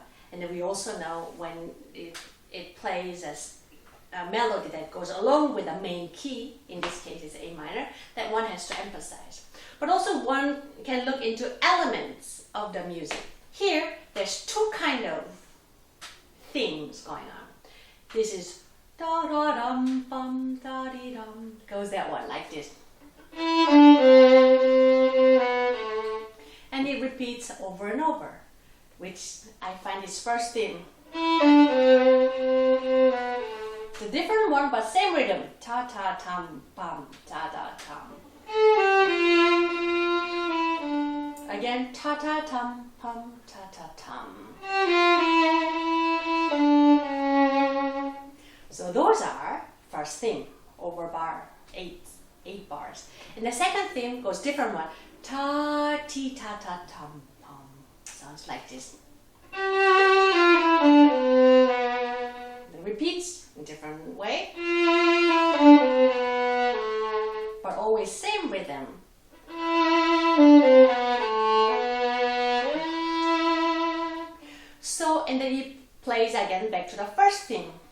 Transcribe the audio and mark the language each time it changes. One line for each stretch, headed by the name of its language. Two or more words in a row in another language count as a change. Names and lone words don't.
English: And then we also know when it plays as a melody that goes along with the main key, in this case it's A minor, that one has to emphasize. But also one can look into elements of the music. Here, there's two kind of themes going on. This is da-da-dum, bum, da-dee-dum, goes that one, like this. And it repeats over and over, which I find is first theme. It's a different one, but same rhythm. Ta-ta-tum, bum, ta-ta-tum. Again, ta-ta-tum, pum, ta-ta-tum. So those are first theme over bar, eight bars. And the second theme goes different one. Ta-ti-ta-ta-tum, pum. Sounds like this. It repeats in different way, but always same rhythm. So, and then he plays again back to the first theme.